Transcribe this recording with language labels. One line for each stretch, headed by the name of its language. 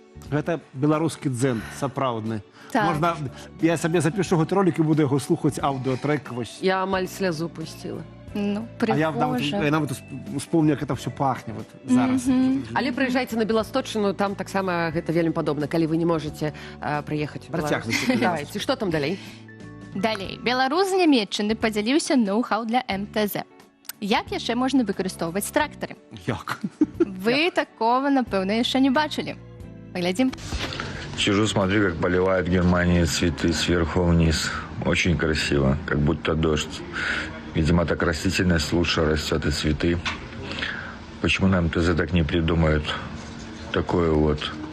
Belarusian: Гэта беларускі дзен, сапраўдны. Так. Можна, я сабе запішу гэты ролик і буду яго слухаць аўдыотрек. Я амаль слязу пусціла. Ну, А я нават успомню, як
Russian: это все
Belarusian: пахне вот зараз. Але прыязджайце на Беласточчыну, там таксама гэта вельмі падобна, калі вы не можаце прыехаць. Працягнуйце. Давайте, што там далей? Далей. Беларус з Нямецчыны падзяліўся ноу-хау для МТЗ. Як яшчэ можна выкарыстоўваць трактары? Як? Вы такого, напэўна, яшчэ не бачылі.
Russian: Поглядим. Сижу, смотрю, как поливают в Германии цветы сверху вниз. Очень красиво, как будто дождь. Видимо, так растительность лучше растет и цветы. Почему на МТЗ так не придумают такое вот?